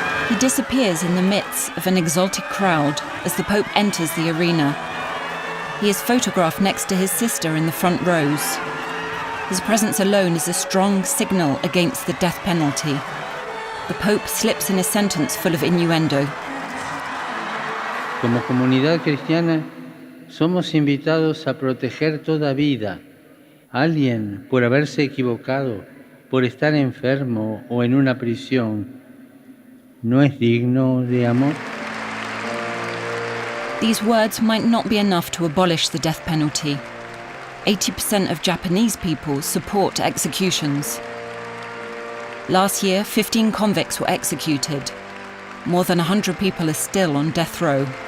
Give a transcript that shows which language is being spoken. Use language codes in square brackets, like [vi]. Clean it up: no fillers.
[en] He disappears in the midst of an exalted crowd as the Pope enters the arena. He is photographed next to his sister in the front rows. His presence alone is a strong signal against the death penalty. The Pope slips in a sentence full of innuendo. [es] Como comunidad cristiana, somos invitados a proteger toda vida. Alguien, por haberse equivocado, por estar enfermo o en una prisión, ¿no es digno de amor? [en] These words might not be enough to abolish the death penalty. 80% of Japanese people support executions. Last year, 15 convicts were executed. More than 100 people are still on death row.